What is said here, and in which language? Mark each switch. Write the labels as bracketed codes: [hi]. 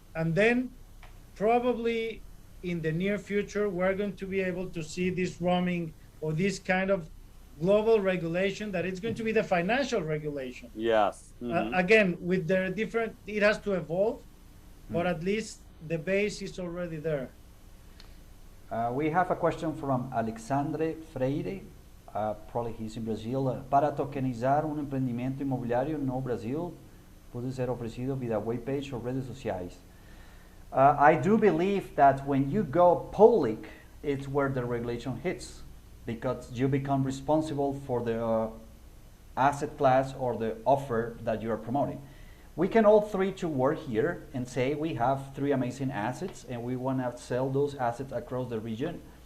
[en] And then probably in the near future, we're going to be able to see this roaming or this kind of global regulation that it's going to be the financial regulation. Yes. Again, with the different, it has to evolve, but at least the base is already there. We have a question from Alexandre Freire, probably he's in Brazil. [pt] Para tokenizar empreendimento imobiliário no Brasil, pode ser oferecido via web page [en] or [pt] redes sociais. [en] I do believe that when you go public, it's where the regulation hits, because you become responsible for the asset class or the offer that you are promoting. We can all three to work here and say we have 3 amazing assets and we want to sell those assets across the region.